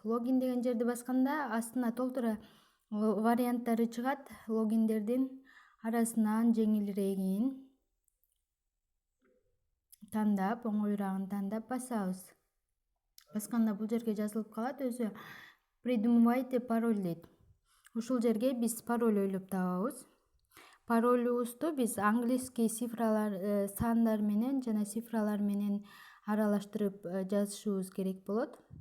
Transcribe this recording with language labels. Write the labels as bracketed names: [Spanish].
[Kyrgyz] Логин деген жерди басканда астына толтура варианттары чыгат. Логиндердин арасынан жеңилирегин тандап, оңоюрагын тандап басабыз. Басканда бул жерге жазылып калат өзү. [Russian] Придумывайте пароль [Kyrgyz] дейт. Ушул жерге биз пароль ойлоп табабыз. Паролубузду биз английский цифралар, сандар менен жана цифралар менен аралаштырып жазышыбыз керек болот.